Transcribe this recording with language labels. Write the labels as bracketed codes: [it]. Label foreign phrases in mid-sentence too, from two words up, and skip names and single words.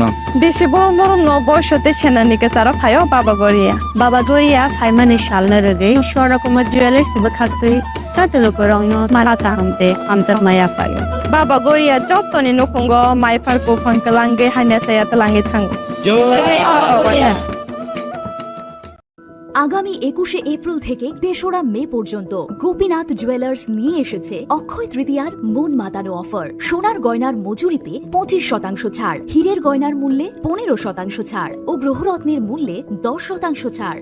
[trp] बेसे बरम बरम न बयसते सेनानिके सारा फायो बाबा गोरिया फाइमानि सालना रगे शरकमा ज्वेलर्स बखातै साते लुकुरगनो माराता हमते हमजा माया फायो बाबा गोरिया जतनि नखंगो माइफारको फंकलांगे हाइनासाया तलांगे थांगो [bn] আগামী 21শে এপ্রিল থেকে ৩রা মে পর্যন্ত গোপীনাথ জুয়েলার্স নিয়ে এসেছে অক্ষয় তৃতীয়ার মন মাতানো অফার। সোনার গয়নার মজুরিতে 25% ছাড়, হীরের গয়নার মূল্যে 15% ছাড় ও গ্রহরত্নের মূল্যে 10% ছাড়।